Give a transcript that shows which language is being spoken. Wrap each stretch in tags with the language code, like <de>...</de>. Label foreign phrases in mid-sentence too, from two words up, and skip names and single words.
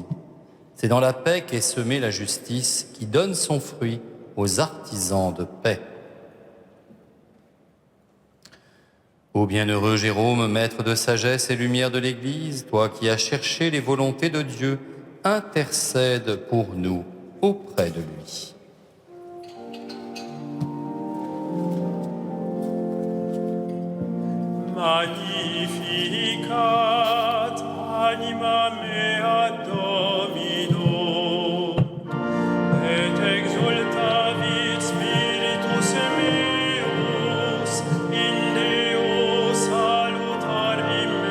<fr>C'est dans la paix qu'est semée la justice qui donne son fruit aux artisans de paix. Ô bienheureux Jérôme, maître de sagesse et lumière de l'Église, toi qui as cherché les volontés de Dieu, intercède pour nous auprès de lui.</fr> <la>Magnificat anima mea Domino, et exultavit spiritus meus in Deo salutari</la>